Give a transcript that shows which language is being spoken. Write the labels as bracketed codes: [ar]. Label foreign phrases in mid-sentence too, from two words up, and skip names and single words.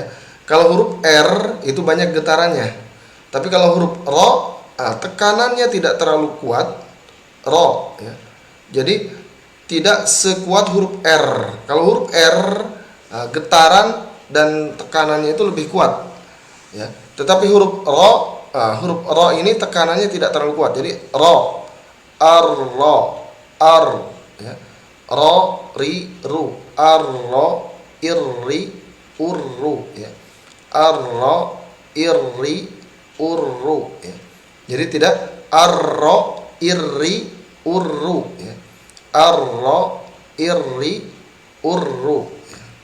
[id] Kalau huruf R itu banyak getarannya, tapi kalau huruf ra tekanannya tidak terlalu kuat, ra ya. Jadi tidak sekuat huruf R. Kalau huruf R getaran dan tekanannya itu lebih kuat ya. Tetapi huruf ra ini tekanannya tidak terlalu kuat. Jadi ra, ar ya. Ra, ri, ru, arra, irri, urru ya. Arra, irri, urru ya. Jadi tidak arra, irri, urru ya. Arra, irri, urru ya.